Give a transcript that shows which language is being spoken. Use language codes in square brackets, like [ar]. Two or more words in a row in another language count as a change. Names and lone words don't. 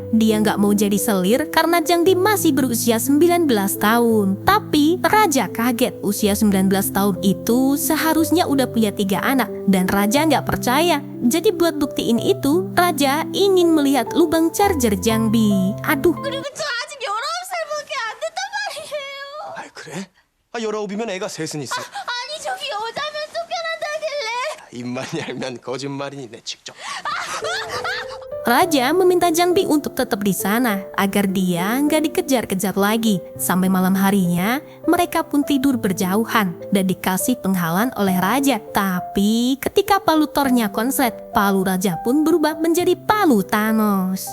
[id] Dia nggak mau jadi selir karena Janbi masih berusia 19 tahun. Tapi raja kaget, usia 19 tahun itu seharusnya udah punya 3 anak. Dan raja nggak percaya. Jadi buat buktiin itu, raja ingin melihat lubang charger Janbi. Aduh. [ko] 그리고 저 아직 19살밖에 안 됐단 말이에요. 아, 그래? 19이면 애가 셋은 있어. 아니, 저기 여자면 쫓겨난다길래. 입만 열면 거짓말이니 내 직접. [id] Raja meminta Janbi untuk tetap di sana agar dia nggak dikejar-kejar lagi. Sampai malam harinya, mereka pun tidur berjauhan dan dikasih penghalang oleh Raja. Tapi ketika palu Thor-nya konslet, palu Raja pun berubah menjadi palu Thanos.